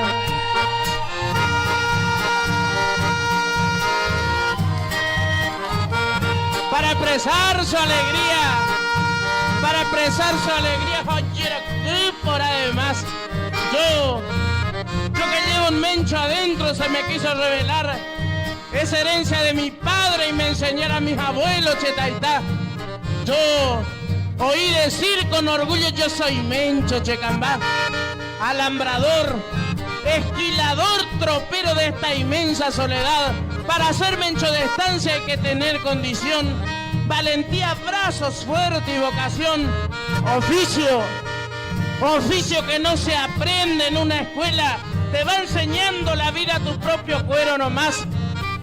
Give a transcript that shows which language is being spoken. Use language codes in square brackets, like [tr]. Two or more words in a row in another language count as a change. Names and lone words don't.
[es] Para expresar su alegría, por además, yo que llevo un Mencho adentro se me quiso revelar, es herencia de mi padre y me enseñaron a mis abuelos Chetaitá. Yo oí decir con orgullo yo soy Mencho Checambá, alambrador, esquilador, tropero de esta inmensa soledad. Para ser Mencho de estancia hay que tener condición, valentía, brazos fuertes y vocación. Oficio que no se aprende en una escuela, te va enseñando la vida a tu propio cuero nomás.